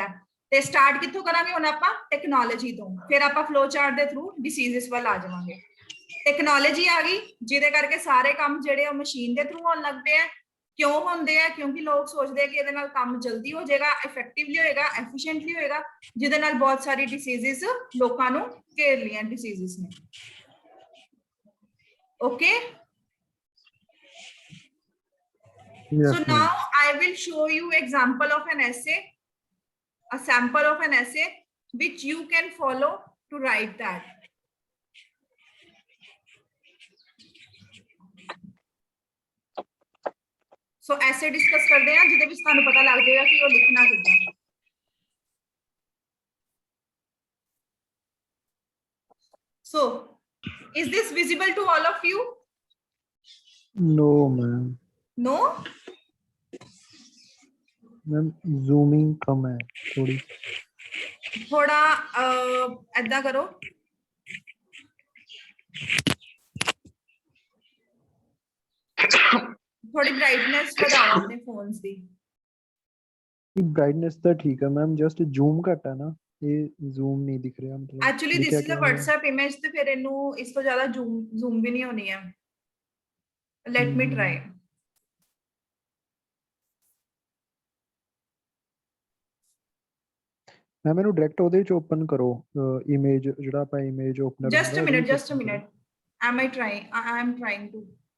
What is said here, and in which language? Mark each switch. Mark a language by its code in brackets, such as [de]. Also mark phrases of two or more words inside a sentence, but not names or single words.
[pa] ਹੈ ਤੇ ਸਟਾਰਟ ਕਿੱਥੋਂ ਕਰਾਂਗੇ ਹੁਣ ਆਪਾਂ ਟੈਕਨੋਲੋਜੀ ਤੋਂ ਫਿਰ ਆਪਾਂ [en] flow chart [pa] ਦੇ ਥਰੂ ਡਿਸੀਜ਼ਸ ਵੱਲ ਆ ਜਾਵਾਂਗੇ ਟੈਕਨੋਲੋਜੀ ਆ ਗਈ ਜਿਹਦੇ ਕਰਕੇ ਸਾਰੇ ਕੰਮ ਜਿਹੜੇ ਉਹ ਮਸ਼ੀਨ ਦੇ ਥਰੂ ਹੋਣ ਲੱਗ ਪਏ ਆ ਕਿਉਂ ਹੁੰਦੇ ਆ ਕਿਉਂਕਿ ਲੋਕ ਸੋਚਦੇ ਆ ਕਿ ਇਹਦੇ ਨਾਲ ਕੰਮ ਜਲਦੀ ਹੋ ਜਾਏਗਾ ਇਫੈਕਟਿਵਲੀ ਹੋਏਗਾ ਐਫੀਸ਼ੀਐਂਟਲੀ ਹੋਏਗਾ ਜਿਹਦੇ ਨਾਲ ਬਹੁਤ ਸਾਰੀ ਡਿਸੀਜ਼ਸ ਲੋਕਾਂ ਨੂੰ ਘੇਰ ਲੀਆਂ ਡਿਸੀਜ਼ਸ ਨੇ ਓਕੇ [en] Yes, so ma'am. now I will show you example of an essay a sample of an essay which you can follow to write that so essay discuss [pa] ਕਰਦੇ ਹਾਂ ਜਿਹਦੇ ਵਿੱਚ ਤੁਹਾਨੂੰ ਪਤਾ ਲੱਗ ਜਾਏਗਾ ਕਿ ਉਹ ਲਿਖਣਾ ਕਿੱਦਾਂ [en] so is this visible to all of you No, ma'am. no Ma'am, zooming [hi] कम है थोड़ी. [pa] ਥੋੜਾ ਏਦਾਂ ਕਰੋ ਥੋੜੀ ਬ੍ਰਾਈਟਨੈਸ ਵਧਾਓ ਆਪਣੇ ਫੋਨਸ ਦੀ [hi] ब्राइटनेस तो ठीक है मैम [en] just zoom [hi] घट है ना ये जूम नहीं दिख रहा मतलब [en] actually this [hi] लिखा [en] is a [hi] क्या हुआ है? [pa] WhatsApp ਇਮੇਜ ਤੇ ਫਿਰ ਇਹਨੂੰ ਇਸ ਤੋਂ ਜ਼ਿਆਦਾ ਜ਼ੂਮ ਵੀ ਨਹੀਂ ਹੋਣੀ ਹੈ [en] let me try [pa] मैम ਇਹਨੂੰ डायरेक्ट ਉਹਦੇ ਵਿੱਚ ਓਪਨ ਕਰੋ ਇਮੇਜ ਜਿਹੜਾ ਆਪਾਂ [en] image opener just a minute am I am trying to